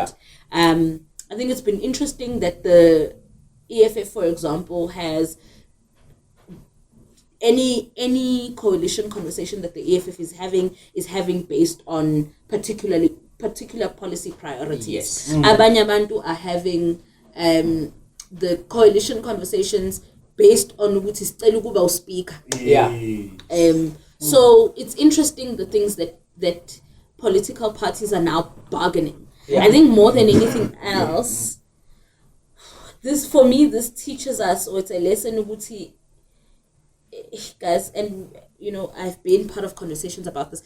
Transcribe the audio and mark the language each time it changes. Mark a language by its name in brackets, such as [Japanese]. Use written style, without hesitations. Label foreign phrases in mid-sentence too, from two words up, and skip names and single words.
[English] Yeah. I think it's been interesting that the EFF, for example, has any coalition conversation that the EFF is having based on particular policy priorities. Yes. [Zulu] Abanye abantu [English] are having the coalition conversations based on [Zulu] ukuthi sicela ukuba uspeaker. [English] Yeah. So it's interesting the things that political parties are now bargaining. Yeah. I think more than anything else, this teaches us, or it's a lesson ukuthi, guys, and I've been part of conversations about this.